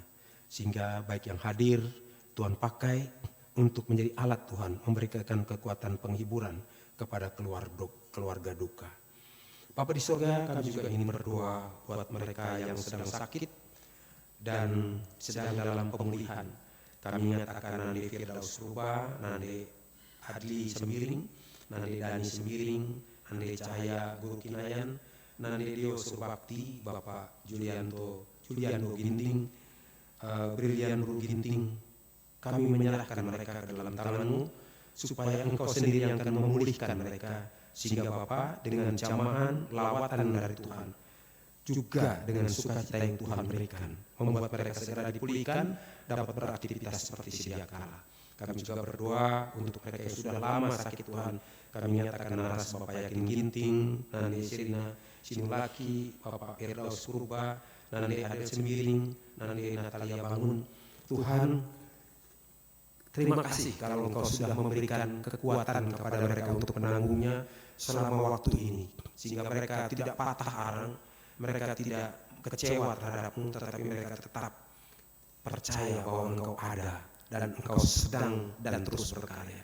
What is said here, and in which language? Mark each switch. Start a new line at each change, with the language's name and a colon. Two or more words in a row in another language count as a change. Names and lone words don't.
Indonesian: Sehingga baik yang hadir Tuhan pakai untuk menjadi alat Tuhan, memberikan kekuatan penghiburan kepada keluarga duka. Bapa di surga, kami juga ingin berdoa buat mereka yang sedang sakit dan sedang dalam pemulihan. Kami ingat akan Nande Firdaus Ruba, Nande Adli Sembiring, Nande Dani Sembiring, Nande Cahaya Guru Kinayan, Nande Dio Surbakti, Bapak Juliano Ginting, Brilian Ru Ginting. Kami menyerahkan mereka ke dalam tangan-Mu, supaya Engkau sendiri yang akan memulihkan mereka, sehingga Bapa dengan jamahan lawatan dari Tuhan, juga dengan sukacita yang Tuhan berikan, membuat mereka segera dipulihkan, dapat beraktivitas seperti sedia kala. Kami juga berdoa untuk mereka yang sudah lama sakit Tuhan. Kami nyatakan naras Bapak Yakin Ginting, Nande Sirina Sinulaki, Bapak Firdaus Purba, Nande Adel Sembiring, Nande Natalia Bangun. Tuhan, terima kasih kalau Engkau sudah memberikan kekuatan kepada mereka untuk menanggungnya selama waktu ini, sehingga mereka tidak patah arang, mereka tidak kecewa terhadap-Mu, tetapi mereka tetap percaya bahwa Engkau ada dan Engkau sedang dan terus berkarya.